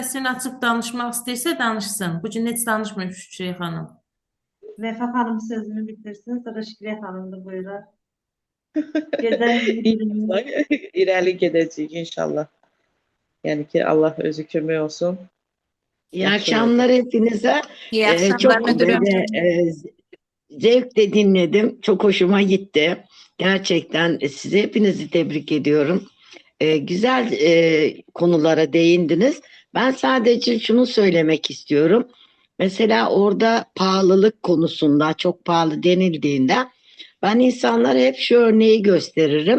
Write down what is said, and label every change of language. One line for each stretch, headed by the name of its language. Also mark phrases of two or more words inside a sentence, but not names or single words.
Azerbaijani: səsini açıb danışmaq istəyirsə danışsın. Bu gün heç danışmır Şükrüyə xanım. Vəfa xanım sözünü bitirsin, sonra Şükrüyə xanım da buyurar. Gözəl bir günümüz. İnşallah irəli gedəcəyik inşallah. Yəni ki Allah özü kömək olsun.
Turkish: İyi akşamlar hepinize. İyi Ee, akşamlar çok müdürüm. böyle zevkle dinledim. Çok hoşuma gitti. Gerçekten sizi hepinizi tebrik ediyorum. Güzel konulara değindiniz. Ben sadece şunu söylemek istiyorum. Mesela orada pahalılık konusunda çok pahalı denildiğinde ben insanlara hep şu örneği gösteririm.